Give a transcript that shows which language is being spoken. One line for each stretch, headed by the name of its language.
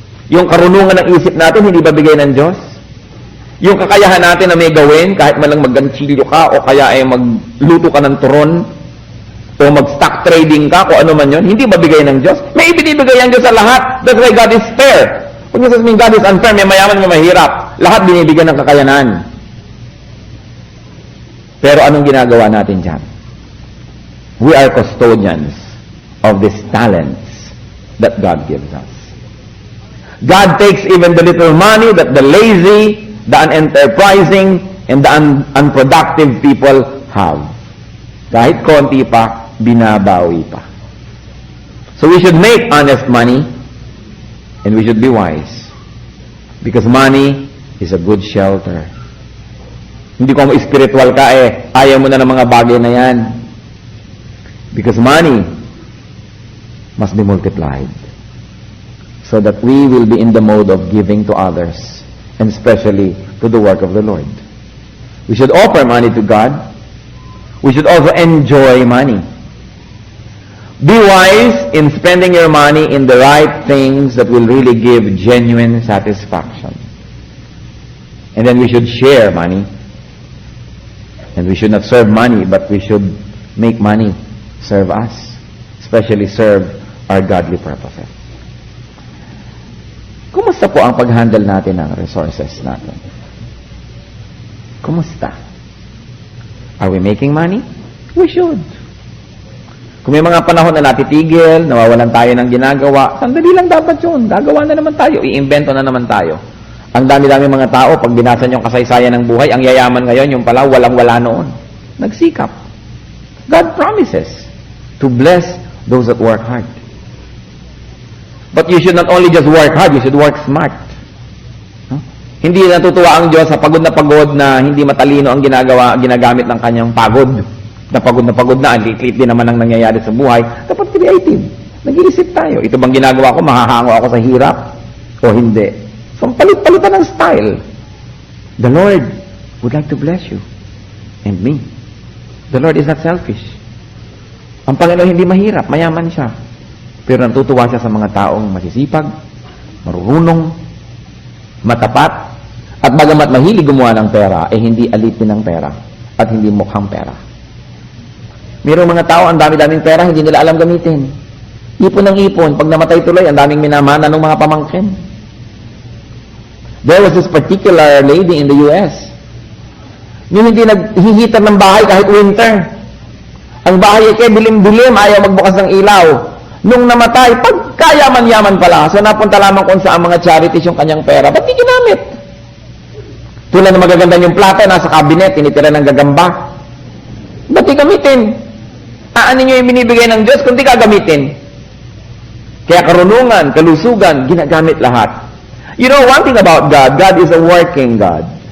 Filipino: Yung karunungan ng isip natin, hindi ba bigay ng Diyos? Yung kakayahan natin na may gawin, kahit man lang mag-ganchilyo ka, o kaya ay magluto ka ng turon, o mag-stock trading ka, kung ano man yun, hindi ba bigay ng Diyos? May ibinibigay ang Diyos sa lahat.
English: That's why God is fair.
Filipino: Kung niya sasabihin
English: God is unfair,
Filipino: may mayaman, may mahirap. Lahat binibigyan ng kakayanan. Pero anong ginagawa natin dyan?
English: We are custodians of these talents that God gives us. God takes even the little money that the lazy, the unenterprising, and the unproductive people have.
Filipino: Kahit konti pa, binabawi pa.
English: So we should make honest money, and we should be wise. Because money is a good shelter.
Filipino: Hindi ko spiritual ka ayaw mo na ng mga bagay na yan.
English: Because money must be multiplied so that we will be in the mode of giving to others, and especially to the work of the Lord. We should offer money to God. We should also enjoy money. Be wise in spending your money in the right things that will really give genuine satisfaction. And then we should share money. And we should not serve money, but we should make money serve us, especially serve our godly purposes.
Filipino: Kumusta po ang pag-handle natin ng resources natin? Kumusta?
English: Are we making money? We should.
Filipino: Kung may mga panahon na natitigil, nawawalan tayo ng ginagawa, sandali lang dapat yun. Gagawa na naman tayo. I-invento na naman tayo. Ang dami-dami mga tao, pag binasa nyo ang kasaysayan ng buhay, ang yayaman ngayon, yung pala, walang-wala noon. Nagsikap.
English: God promises to bless those that work hard. But you should not only just work hard, you should work smart.
Filipino: Hindi natutuwa ang Diyos sa pagod na hindi matalino ang ginagamit ng kanyang pagod. Na pagod na, lit-lit din naman ang nangyayari sa buhay. Dapat creative. Nag-iisip tayo. Ito bang ginagawa ko, mahahango ako sa hirap? O hindi? So, palit-palitan ng style.
English: The Lord would like to bless you. And me. The Lord is not selfish.
Filipino: Ang Panginoon hindi mahirap, mayaman siya. Pero natutuwa siya sa mga taong masisipag, marunong, matapat, at bagamat mahilig gumawa ng pera, hindi alitin ng pera at hindi mukhang pera. Mayroong mga tao, ang dami-daming pera, hindi nila alam gamitin. Ipon ng ipon. Pag namatay tuloy, ang daming minamana ng mga pamangkin.
English: There was this particular lady in the US.
Filipino: Yung hindi naghihitan ng bahay kahit winter. Ang bahay ay dilim-dilim, ayaw magbukas ng ilaw. Nung namatay, pagkayaman-yaman pala. So napunta lamang kung saan mga charities yung kanyang pera. Ba't di ginamit? Tulad ng magaganda yung plato, nasa cabinet, tinitira ng gagamba. Ba't di gamitin? Ano nyo yung binibigay ng Diyos kung di gagamitin? Kaya karunungan, kalusugan, ginagamit lahat.
English: You know, one thing about God, God is a working God.